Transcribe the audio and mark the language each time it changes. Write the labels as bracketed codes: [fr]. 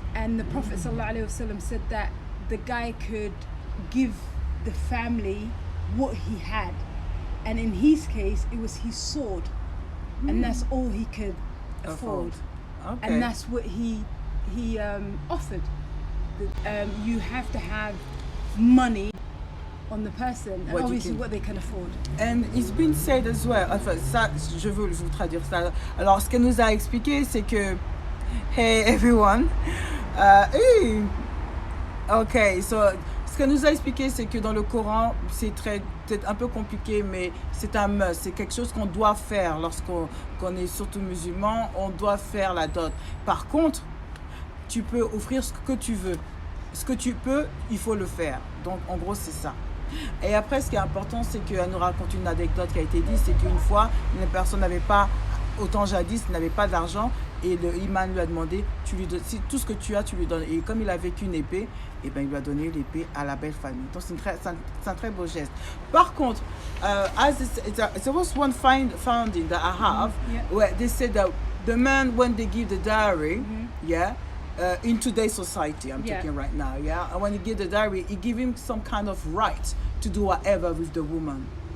[en] and the Prophet ﷺ said that the guy could give the family what he had, and in his case it was his sword, and that's all he could afford. Okay. And that's what he offered. You have to have money on the person, and What you obviously can- what they can afford. And it's been said as well. [fr] Enfin, ça, je veux vous traduire ça. Alors, ce qu'elle nous a expliqué, c'est que, [en] hey everyone, hey. [fr] Ok, so, ce qu'elle nous a expliqué, c'est que dans le Coran, c'est peut-être un peu compliqué, mais c'est un must, c'est quelque chose qu'on doit faire lorsqu'on est surtout musulman, on doit faire la dot. Par contre, tu peux offrir ce que tu veux. Ce que tu peux, il faut le faire. Donc, en gros, c'est ça. Et après, ce qui est important, c'est qu'elle nous raconte une anecdote qui a été dite, c'est qu'une fois, une personne n'avait pas, autant jadis, n'avait pas d'argent, et le imam lui a demandé, si tout ce que tu as, tu lui donnes. Et comme il avait qu'une épée, et ben, il lui a donné l'épée à la belle famille. Donc, c'est un très beau geste. Par contre, [en] there was one finding that I have, where they said that the man, when they give the dowry, in today's society, I'm talking right now, and when he give the dowry, he give him some kind of right to do whatever with the woman.